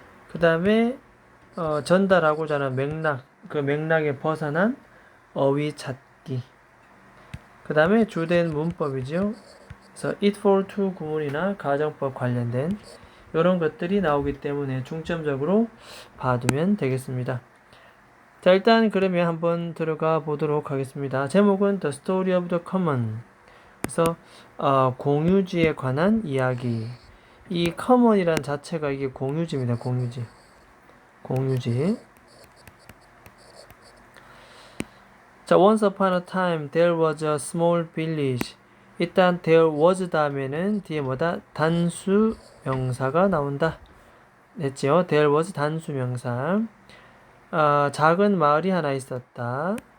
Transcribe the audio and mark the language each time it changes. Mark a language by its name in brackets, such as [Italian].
[Korean] 그 다음에 전달하고자 하는 맥락, 그 맥락에 벗어난 어휘 찾기. 그 다음에 주된 문법이죠. 그래서 it for to 구문이나 가정법 관련된 이런 것들이 나오기 때문에 중점적으로 봐두면 되겠습니다. 자, 일단 그러면 한번 들어가 보도록 하겠습니다. [English] 제목은 The Story of the Common. [Korean] 그래서 공유지에 관한 이야기. 이 common이란 자체가 이게 공유지입니다. 공유지. [English] 자, once upon a time there was a small village. [Korean] 일단 there was 다음에는 뒤에 뭐다? 단수 명사가 나온다. 됐죠? there was 단수 명사. 작은 마을이 하나 있었다.